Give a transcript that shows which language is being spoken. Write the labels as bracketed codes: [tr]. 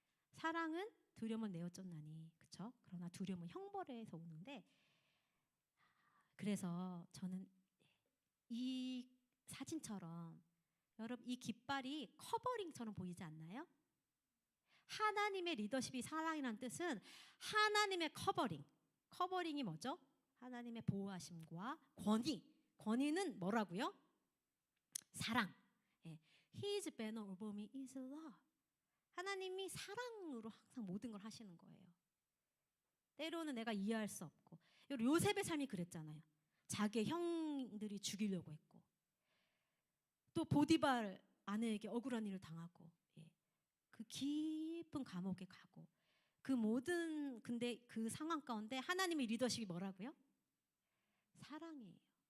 [ko] 사랑은 두려움을 내어 쫓나니, 그렇죠? 그러나 두려움은 형벌에서 오는데, 그래서 저는 이 사진처럼 여러분 이 깃발이 커버링처럼 보이지 않나요? 하나님의 리더십이 사랑이라는 뜻은 하나님의 커버링이 뭐죠? 하나님의 보호하심과 권위는 뭐라고요? 사랑. [en] His banner over me is love. [ko] 하나님이 사랑으로 항상 모든 걸 하시는 거예요. 때로는 내가 이해할 수 없고 요셉의 삶이 그랬잖아요. 자기의 형들이 죽이려고 했고 또 보디발 아내에게 억울한 일을 당하고 그 깊은 감옥에 가고 그 모든 근데 그 상황 가운데 하나님의 리더십이 뭐라고요? 사랑이에요.